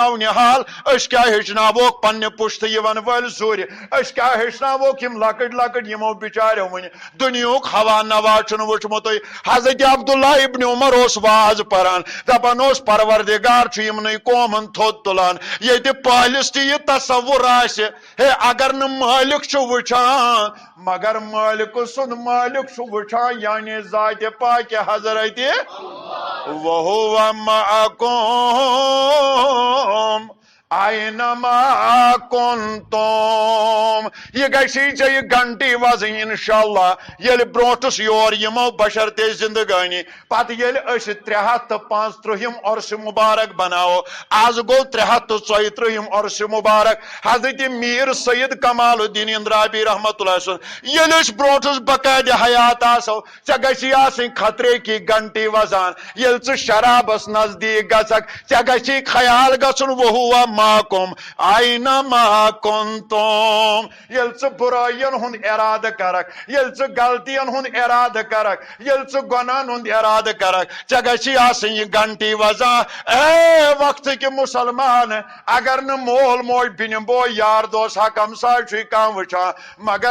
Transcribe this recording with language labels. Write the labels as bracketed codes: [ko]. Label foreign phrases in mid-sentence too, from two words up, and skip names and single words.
[ks] نونِحال أسۍ کیٛاہ ہیٚچھناووکھ پننہِ پُشتہٕ یِوان وٲلۍ زورِ أسۍ کیٛاہ ہیٚچھناووکھ یِم لۄکٕٹۍ لۄکٕٹۍ یِمو بِچاریو وٕنہِ دُنیہُک ہوا نوا چھُنہٕ وٕچھمُتٕے حضرت عبداللہ ابن عمر اوس واز پران دپان اوس پروردگار چھُ یِمنٕے قومن تھوٚد تُلان ییٚتہِ پہلس تہِ یہِ تصور آسہِ ہے اگر نہٕ مٲلک چھُ وٕچھان مگر مالکہٕ سُنٛد مالک چھُ وٕچھان یعنی ذاتِ پاکہِ حضرت [ar] وَهُوَ مَعَكُمْ اینما کنتم [ks] یہ گژھی ژےٚ گھنٹی وزٕنۍ انشاءاللہ ییٚلہِ برونٹھس یور یِمو بشرتے زندگانی پتہٕ ییٚلہِ أسۍ 335 عرصہِ مبارک بناوو آز گوٚو 334 عرصہِ مبارک حضرت میر سید کمال الدین اندرابی رحمت اللہ سُنٛد ییٚلہِ أسۍ برونٹھس بقاعدٕ حیات آسو ژےٚ گژھی آسٕنۍ [ur] خطرے کی گھنٹی [ks] وزان ییٚلہِ ژٕ شرابس نزدیٖک گژھکھ ژےٚ گژھی خیال گژھُن [ar] وہوا معکم اینما کنتم [ks] ییٚلہِ ژٕ بُرٲیین ہُنٛد ارادٕ کرکھ ییٚلہِ ژٕ غلطین ہُنٛد ارادٕ کرکھ ییٚلہِ ژٕ گۄناہن ہُنٛد ارادٕ کرکھ ژےٚ گژھی آسٕنۍ یہِ گھنٹی وزان اے وقتٕکۍ مُسلمان اگر نہٕ مول موج بیٚنہِ بوے یار دوس حق ہمساے چھُے کانٛہہ وٕچھان مگر